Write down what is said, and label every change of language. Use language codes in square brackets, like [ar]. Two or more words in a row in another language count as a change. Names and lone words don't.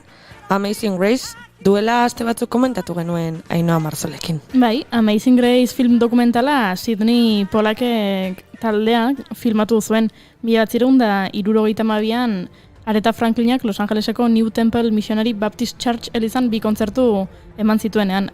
[eu] Amazing Grace duela aste batzuk komentatu genuen Ainhoa Marzolekin. Bai, Amazing Grace film dokumentala Sidney Pollackek taldeak filmatu zuen 1972an Aretha Franklinek Los Angeleseko New Temple Missionary Baptist Church elizan 2 kontzertu eman zituenean.